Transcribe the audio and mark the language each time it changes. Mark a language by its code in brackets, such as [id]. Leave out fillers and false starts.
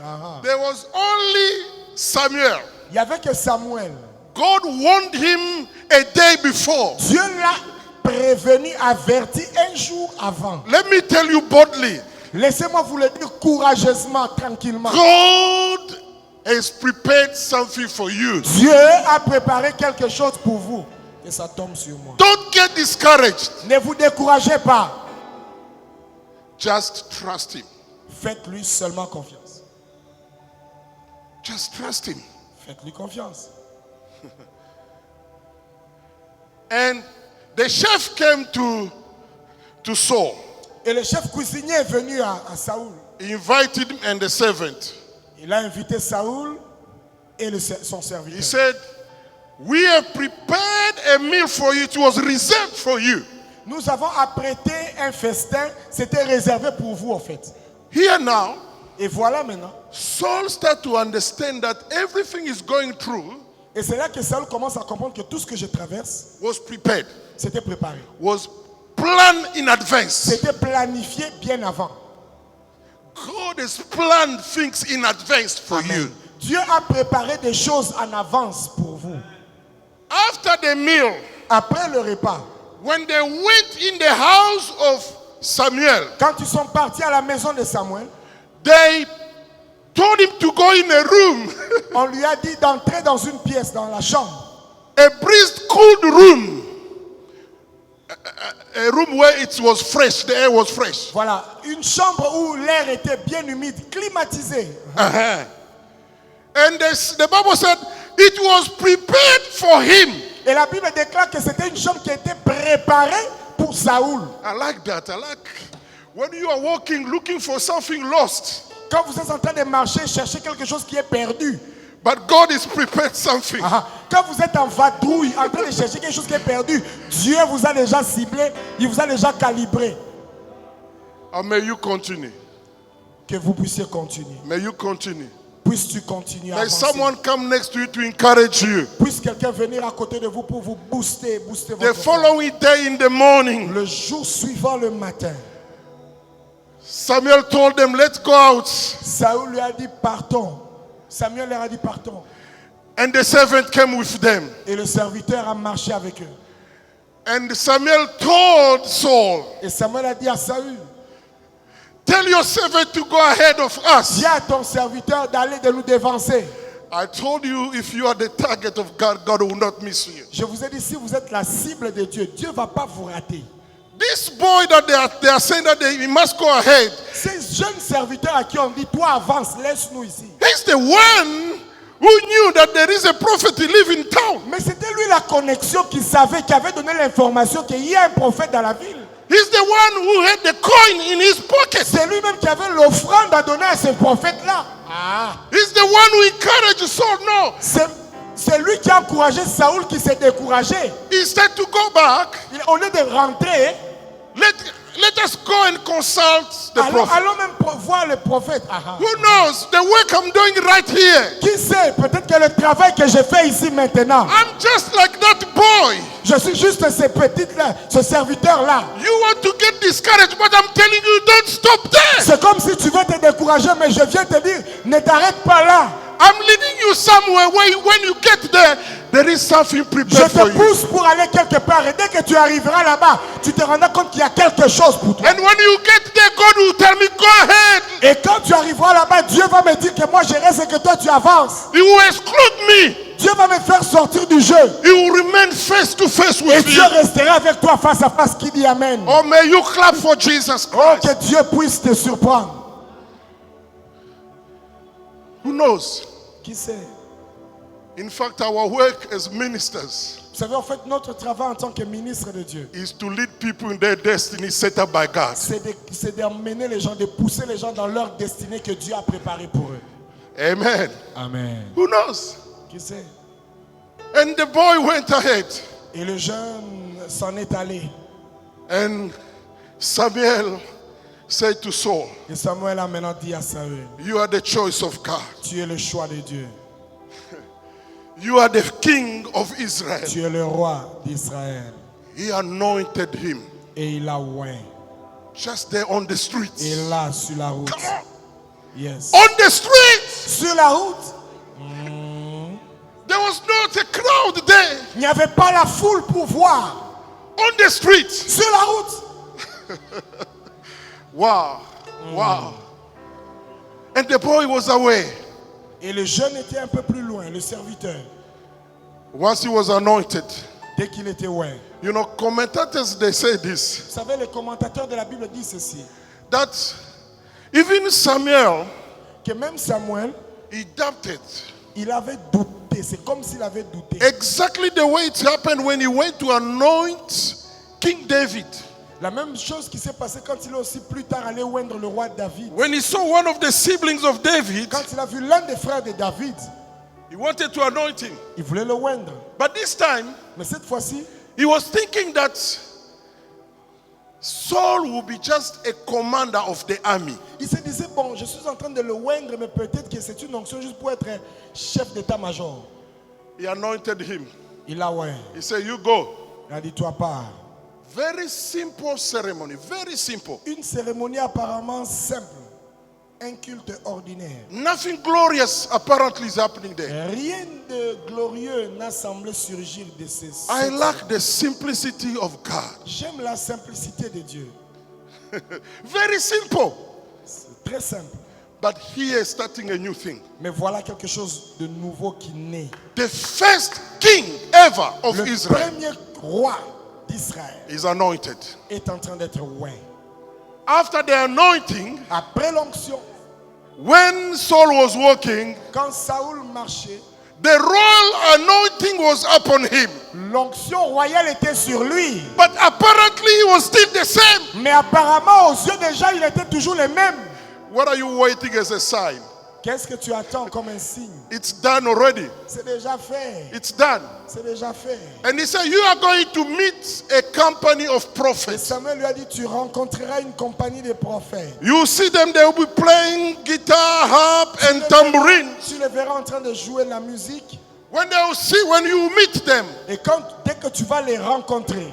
[en] Ah, ah. There was only Samuel. [fr] Il n'y avait que Samuel. [en] God warned him a day before. [fr] Dieu l'a prévenu, averti un jour avant. [en] Let me tell you boldly, [fr] Laissez-moi vous le dire courageusement, tranquillement. [en] God has prepared something for you. [fr] Dieu a préparé quelque chose pour vous. Et ça tombe sur moi. [en] Don't get discouraged. [fr] Ne vous découragez pas. [en] Just trust him. [fr] Faites-lui seulement confiance. [en] Just trust him. [fr] Faites-lui confiance. [en] And the chef came to Saul. [fr] Et le chef cuisinier est venu à Saoul. [en] He invited him and the servant. [fr] Il a invité Saoul et son serviteur. [en] He said, "We have prepared a meal for you. It was reserved for you." [fr] Nous avons apprêté un festin, c'était réservé pour vous en fait. [en] Here now, [fr] Et voilà maintenant. [en] Saul started to understand that everything is going through [fr] Et c'est là que Saoul commence à comprendre que tout ce que je traverse, [en] was prepared, [fr] c'était préparé. [en] was planned in advance. [fr] C'était planifié bien avant. [en] God has planned things in advance for you. [fr] Dieu a préparé des choses en avance pour vous. [en] After the meal, [fr] Après le repas, [en] when they went in the house of Samuel, [fr] quand ils sont partis à la maison de Samuel, [en] they told him to go in a room, [fr] on lui a dit d'entrer dans une pièce, dans la chambre. [en] a breeze-cooled room, a room where it was fresh, the air was fresh. [fr] Voilà, une chambre où l'air était bien humide, climatisé. [en] And the Bible said it was prepared for him. [fr] Et la Bible déclare que c'était une chambre qui était préparée pour Saoul. [en] I like that. I like when you are walking looking for something lost, [fr] Quand vous êtes en train de marcher, chercher quelque chose qui est perdu. [en] but God is prepared something. [fr] Ah, quand vous êtes en vadrouille, en train de chercher quelque chose qui est perdu, Dieu vous a déjà ciblé, il vous a déjà calibré. [en] And may you continue. [fr] Que vous puissiez continuer. [en] May you continue. [fr] Puisses-tu continuer à [en] May [fr] avancer. [en] someone come next to you to encourage you. [fr] Puisse quelqu'un venir à côté de vous pour vous booster [en] The [fr] votre foi. [en] following day in the morning, [fr] Le jour suivant le matin, [en] Samuel told them, let's go out. [fr] Saül lui a dit partons. Samuel leur a dit partons. [en] And the servant came with them. [fr] Et le serviteur a marché avec eux. [en] And Samuel told Saul, [fr] Et Samuel a dit à Saül, [en] tell your servant to go ahead of us. [fr] dis à ton serviteur d'aller de nous devancer. [en] I told you, if you are the target of God, God will not miss you. [fr] Je vous ai dit, si vous êtes la cible de Dieu, Dieu ne va pas vous rater. [en] This boy that they are saying that he must go ahead, [fr] Ces jeunes serviteurs à qui on dit, toi avance, laisse-nous ici. [en] he's the one who knew that there is a prophet who live in town. [fr] Mais c'était lui la connexion qui savait, qui avait donné l'information qu'il y a un prophète dans la ville. [en] He's the one who had the coin in his pocket. [fr] C'est lui-même qui avait l'offrande à donner à ce prophète-là. [en] He's the one who encouraged Saul. No, [fr] C'est lui qui a encouragé Saül qui s'est découragé. [en] instead to go back, [fr] Au lieu de rentrer, [en] let us go and consult the prophet. [fr] allons même voir le prophète. [en] Who knows the work I'm doing right here? [fr] Qui sait, peut-être que le travail que je fais ici maintenant, [en] I'm just like that boy. [fr] je suis juste ce petit-là, ce serviteur-là. [en] You want to get discouraged, but I'm telling you, don't stop there. [fr] C'est comme si tu veux te décourager, mais je viens te dire, ne t'arrête pas là. [en] I'm leading you somewhere where when you get there is something [fr] Je [en] prepared for [fr] te [en] you. [fr] pousse pour aller quelque part et dès que tu arriveras là-bas, tu te rendras compte qu'il y a quelque chose pour toi. [en] And when you get there, God will tell me, go ahead. [fr] Et quand tu arriveras là-bas, Dieu va me dire que moi je reste et que toi tu avances. [en] He will exclude me. [fr] Dieu va me faire sortir du jeu. [en] He will remain face to face [fr] Et [en] with [fr] Dieu [en] you. [fr] restera avec toi face à face. Qui dit Amen? [en] Oh, may you clap for Jesus Oh, Christ. [fr] que Dieu puisse te surprendre. [en] Who knows? [fr] Qui sait? [en] In fact, our work as ministers [fr] Vous savez, en fait, notre travail en tant que ministre de Dieu, [en] is to lead people in their destiny set up by God. [fr] c'est d'emmener les gens, de pousser les gens dans leur destinée que Dieu a préparée pour eux. [en] Amen. [fr] Amen. [en] Who knows? [fr] Qui sait? [en] And the boy went ahead. [fr] Et le jeune s'en est allé. [en] And Samuel said to Saul, [fr] Et Samuel a maintenant dit à Saül, [en] you are the choice of God. [fr] tu es le choix de Dieu. [en] You are the king of Israel. [fr] Tu es le roi d'Israël. [en] He anointed him [fr] Et il a oint. [en] just there on the streets. [fr] Et là, sur la route. [en] Come on. Yes. On the streets. [fr] Sur la route, [en] There was not a crowd there. [fr] il n'y avait pas la foule pour voir. [en] On the streets. [fr] Sur la route. [en] Wow. Wow. And the boy was away. [fr] Et le jeune était un peu plus loin, le serviteur, [en] Once he was anointed. [fr] dès qu'il était oint. [en] You know, commentators, they say this. [fr] Vous savez, les commentateurs de la Bible disent ceci, [en] That even Samuel, [fr] que même Samuel, [en] he doubted. [fr] il avait douté. C'est comme s'il avait douté. [en] Exactly the way it happened when he went to anoint King David. [fr] La même chose qui s'est passée quand il est aussi plus tard allé oindre le roi David. [en] When he saw one of the siblings of David, [fr] Quand il a vu l'un des frères de David, [en] he wanted to anoint him. [fr] il voulait le oindre. [en] But this time, [fr] Mais cette fois-ci, [en] he was thinking that Saul will be just a commander of the army. [fr] il se disait, bon, je suis en train de le oindre, mais peut-être que c'est une onction juste pour être chef d'état-major. [en] He anointed him. [fr] Il a oint. [en] He said, you go. [fr] Il a dit, toi pars. [en] Very simple ceremony. Very simple. [fr] Une cérémonie apparemment simple. Un culte ordinaire. [en] Nothing glorious apparently is happening there. [fr] Rien de glorieux n'a semblé surgir de ces. [en] I like the simplicity of God. [fr] J'aime la simplicité de Dieu. [en] Very simple. [fr] C'est très simple. [en] But here starting a new thing. [fr] Mais voilà quelque chose de nouveau qui naît. [en] The first king ever of [fr] Le [en] Israel [fr] premier roi d'Israël [en] is anointed. [fr] est en train d'être oint. [en] After the anointing, [fr] Après l'onction, [en] when Saul was walking, [fr] quand Saül marchait, [en] the royal anointing was upon him. [fr] l'onction royale était sur lui. [en] But apparently he was still the same. [fr] Mais apparemment, aux yeux des gens, il était toujours le même. [en] What are you waiting as a sign? [fr] Qu'est-ce que tu attends comme un signe? [en] It's done already. [fr] C'est déjà fait. [en] It's done. [fr] C'est déjà fait. [en] And he said, you are going to meet a company of [fr] Et [en] prophets. [fr] Samuel lui a dit, tu rencontreras une compagnie de prophètes. [en] You see them, they will be playing guitar, harp, and tambourine. [fr] Tu les verras en train de jouer la musique. [en] When you meet them, [fr] Et dès que tu vas les rencontrer,